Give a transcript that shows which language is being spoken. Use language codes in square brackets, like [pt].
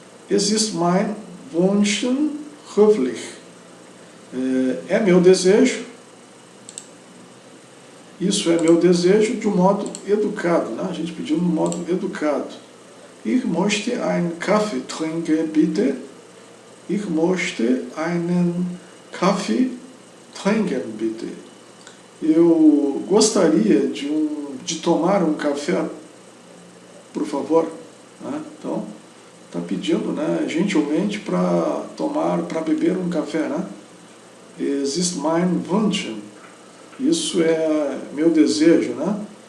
[de] Es ist mein Wunsch höflich. [pt] É meu desejo. Isso é meu desejo de um modo educado, né? A gente pediu de um modo educado. [de] Ich möchte einen Kaffee trinken, bitte. Ich möchte einen Kaffee trinken, bitte. [pt] Eu gostaria de tomar um café, por favor. Né? Então, está pedindo, né, gentilmente para beber um café, né? [de] Es ist mein Wunsch. [pt] Isso é meu desejo, né?